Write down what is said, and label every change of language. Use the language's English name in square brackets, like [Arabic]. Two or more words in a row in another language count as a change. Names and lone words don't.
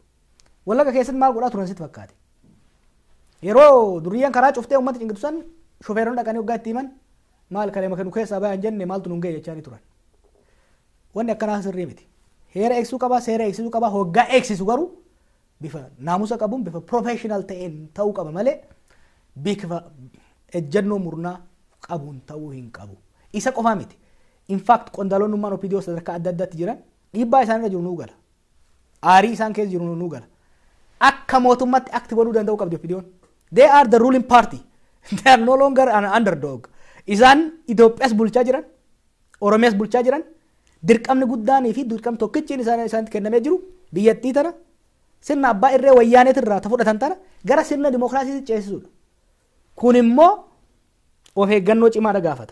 [Oromo] Wallaga keessatti maal godhaa turan sitti fakkaate. Yeroo duriyyaan karaa cuftee uummata cinqitu san shofeeronni dhaqanii waggaa itti himan maal kalee makanu keessaa bayan jenne maaltu nun ga'e jechaanii turan. Wanni akkanaa sirrii miti. Heera eegsisuu qaba, seera eegsisuu qaba, hoggaa eegsisu garuu bifa naamusa qabuun bifa professional ta'een ta'uu qaba malee bifa ejjennoo murnaa qabuun ta'uu hin qabu. Isa qofaa miti. [English] In fact [Oromo] qondaalonnummaan OPDO sadarkaa adda addaatti jiran dhiibbaa isaan irra jiru nuu gala. Aarii isaan keessa jiru nuu gala. Akka mootummaatti akti godhuu danda'u qabdi OPDO'n. [English] They are the ruling party. They are no longer an underdog. [Oromo] Isaan Itoophiyaas bulchaa jiran, Oromiyaas bulchaa jiran, dirqamni guddaanii fi dirqamni tokkichiin isaanitti kennamee jiru biyyattii tana sirna abbaa irree wayyaaneetirraa ta fudhatan tana gara sirna dimookiraasiitti ceesisuudha. Kun immoo of eeggannoo cimaadha gaafata.